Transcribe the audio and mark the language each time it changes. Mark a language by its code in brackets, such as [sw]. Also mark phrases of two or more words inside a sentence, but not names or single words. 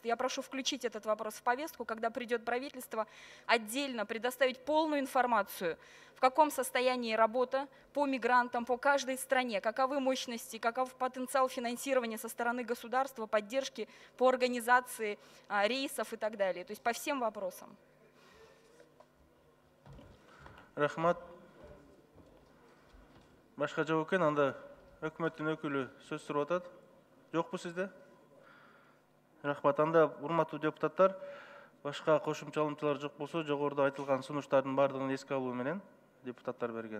[ru] Я прошу включить этот вопрос в повестку, когда придет правительство, отдельно предоставить полную информацию, в каком состоянии работа по мигрантам, по каждой стране, каковы мощности, каков потенциал финансирования со стороны государства, поддержки по организации рейсов и так далее. То есть по всем вопросам. [ky] Рахмат. Башка жок экен, анда өкмөттүн өкүлү сөз сурап атат. Жокпу сизде? Рахмат. Анда урматтуу депутаттар, башка кошумча алымчалар жок болсо, жогоруда айтылган сунуштардын бардыгын эске алуу менен депутаттар берген.